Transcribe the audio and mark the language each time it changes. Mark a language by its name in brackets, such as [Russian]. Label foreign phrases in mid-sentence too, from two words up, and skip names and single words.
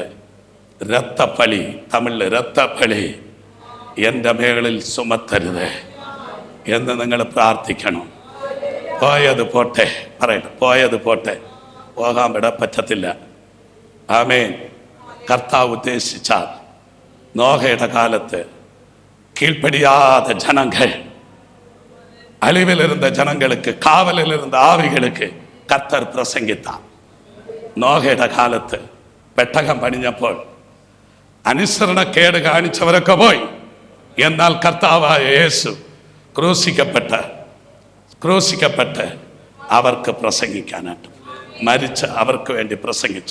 [Malayalam] രക്തപ്പഴി, തമിഴിൽ രക്തപ്പഴി എൻ്റെ മുകളിൽ സുമത്തരുത് എന്ന് നിങ്ങൾ പ്രാർത്ഥിക്കണം. പോയത് പോട്ടെ, പറയട്ടെ, പോയത് പോട്ടെ, പോകാൻ വിടാൻ പറ്റത്തില്ല. ആമേൻ. കർത്താവ് ഉദ്ദേശിച്ചാൽ നോഹയുടെ കാലത്ത് കീഴ്പ്പടിയാத ജനങ്ങൾ, [Tamil] அழிவிலிருந்த ஜனங்களுக்கு, காவலில் இருந்த ஆவிகளுக்கு கர்த்தர் பிரசங்கித்தார். [Malayalam] നോഹയുടെ കാലത്ത് പെട്ടകം പണിഞ്ഞപ്പോൾ അനുസരണക്കേട് കാണിച്ചവരൊക്കെ പോയി. എന്നാൽ കർത്താവായ യേശു ക്രൂശിക്കപ്പെട്ട് അവർക്ക് പ്രസംഗിക്കാനായിട്ട് മരിച്ച് അവർക്ക് വേണ്ടി പ്രസംഗിച്ചു.